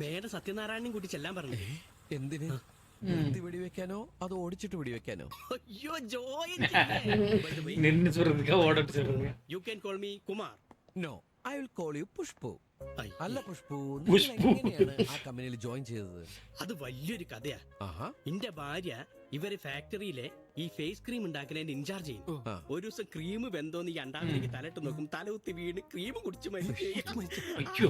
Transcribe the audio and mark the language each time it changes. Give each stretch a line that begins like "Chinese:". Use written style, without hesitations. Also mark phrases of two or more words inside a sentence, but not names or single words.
Malayalam: നേരെ സത്യനാരായണനും കൂട്ടി ചെല്ലാൻ പറഞ്ഞു. എന്തിന്? നിർത്തി വെടിവെക്കാനോ അതോ ഓടിച്ചിട്ട് വെടിവെക്കാനോ? അയ്യോ, ജോയിൻ.
Tamil: நின்னு சொல்றதுக்கா ஓடட்டு சொல்றதுக்கா?
English: You can call me Kumar. No, I will call you Pushpu.
Malayalam: ഐ. അല്ല പുഷ്പു, പുഷ്പു. എങ്ങനെയാണ് ആ കമ്പനിയിൽ ജോയിൻ ചെയ്തത്? അത് വലിയൊരു കഥയാ. ആഹാ. എന്റെ ഭാര്യ ഇവര് ഫാക്ടറിയിലെ ഈ
English: face cream
Malayalam: ഉണ്ടാക്കുന്നതിന്റെ ഇൻചാർജ് ചെയ്യും. ആ. ഒരു ദിവസം ക്രീം വെന്തോന്ന് ഈ അണ്ടാവിലേക്ക് തലയിട്ട് നോക്കും, തലകുത്തി വീണ് ക്രീം കുടിച്ച് അയ്യോ.